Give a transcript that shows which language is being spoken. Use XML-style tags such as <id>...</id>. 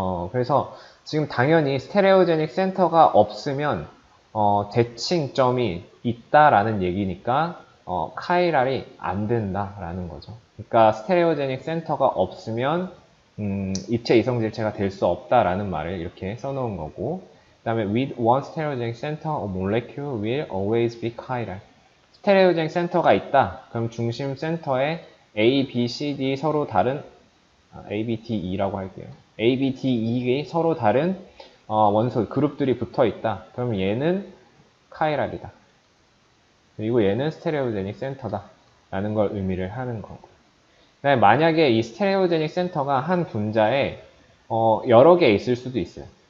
<ko>그래서 지금 당연히 스테레오제닉 센터가 없으면 대칭점이 있다라는 얘기니까 카이랄이 안 된다라는 거죠. 그러니까 스테레오제닉 센터가 없으면 입체 이성질체가 될 수 없다라는 말을 이렇게 써놓은 거고, 그 다음에</ko> <en>with one stereogenic center, a molecule will always be chiral.</en> <ko>스테레오제닉 센터가 있다. 그럼 중심 센터에 A, B, C, D 서로 다른 A, B, D, E라고 할게요. A, B, D, E의 서로 다른 원소 그룹들이 붙어 있다. 그럼 얘는 카이랄이다. 그리고 얘는 스테레오제닉 센터다. 라는 걸 의미를 하는 거고. 그다음에 만약에 이 스테레오제닉 센터가 한 분자에 여러 개 있을 수도 있어요.</ko>